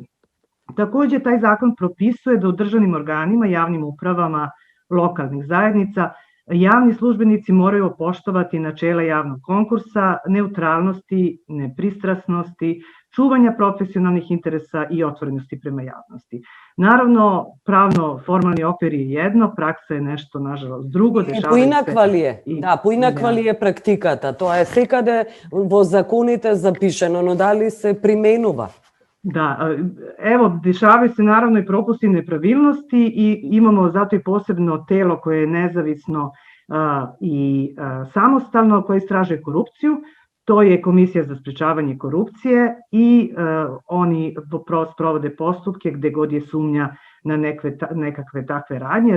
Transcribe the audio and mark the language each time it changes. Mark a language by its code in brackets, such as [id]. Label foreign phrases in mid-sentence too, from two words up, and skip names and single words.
[sr] Takođe, taj zakon propisuje da u državnim organima, javnim upravama lokalnih zajednica, javni službenici moraju poštovati načela javnog konkursa, neutralnosti, nepristrasnosti, čuvanja profesionalnih interesa i otvorenosti prema javnosti. Naravno, pravno-formalni okvir je jedno, praksa je nešto, nažalost, drugo. [mk] Поинаква ли е? Да, поинаква ли е практиката? Тоа е секаде во законите запишено, но дали се применува? [sr] Da, evo, dešavaju se naravno i propusti i nepravilnosti i imamo zato i posebno telo koje je nezavisno i samostalno, koje istražuje korupciju. To je Komisija za sprečavanje korupcije i oni sprovode postupke gde god je sumnja na nekakve takve radnje.